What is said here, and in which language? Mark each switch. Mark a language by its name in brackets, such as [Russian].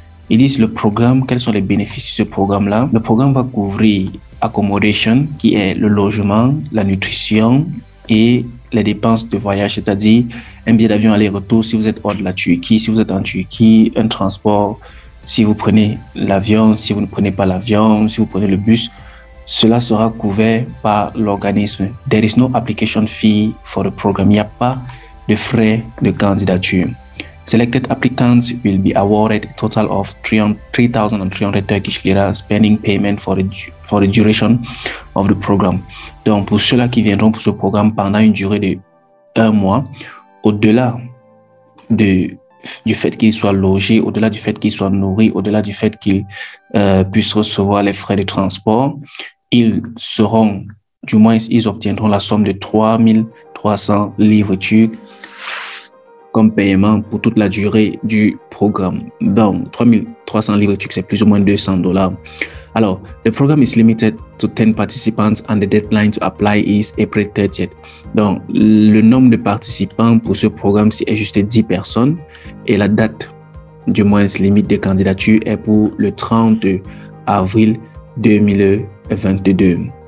[French] Ils disent le programme, quels sont les bénéfices de ce programme-là. Le programme va couvrir accommodation, qui est le logement, la nutrition et les dépenses de voyage, c'est-à-dire un billet d'avion aller-retour si vous êtes hors de la Turquie, si vous êtes en Turquie, un transport, si vous prenez l'avion, si vous ne prenez pas l'avion, si vous prenez le bus, cela sera couvert par l'organisme. [English] There is no application fee for the program. [French] Il n'y a pas de frais de candidature. [English] Selected applicants will be awarded a total of 3,300 Turkish lira spending payment for the duration of the program. [French] Donc, pour ceux-là qui viendront pour ce programme pendant une durée de 1 mois, au-delà du fait qu'ils soient logés, au-delà du fait qu'ils soient nourris, au-delà du fait qu'ils puissent recevoir les frais de transport, ils seront, du moins, ils obtiendront la somme de 3,300 livres turcs comme paiement pour toute la durée du programme. Donc, 3,300 livres turcs, c'est plus ou moins $200. Alors, [English] the program is limited to 10 participants and the deadline to apply is April 30th. [French] Donc, le nombre de participants pour ce programme est juste 10 personnes et la date, du moins limite de candidature, est pour le 30 avril 2022.